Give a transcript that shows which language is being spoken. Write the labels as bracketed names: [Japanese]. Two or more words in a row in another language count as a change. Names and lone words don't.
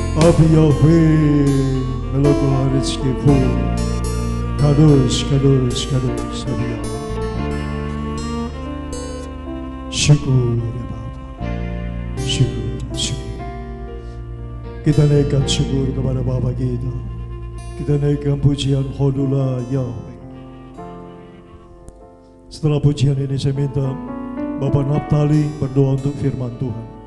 [Indonesian] Rabbi Yahweh Melokul Rizkifu Kadosh Kadosh Kadosh Rabbi Yahweh. Syukur ya Bapa, syukur, syukur. Kita naikkan syukur kepada Bapa kita. Kita naikkan pujian [Hebrew] הודו ליהוה. [Indonesian] Setelah pujian ini saya minta Bapak Naftali berdoa untuk firman Tuhan.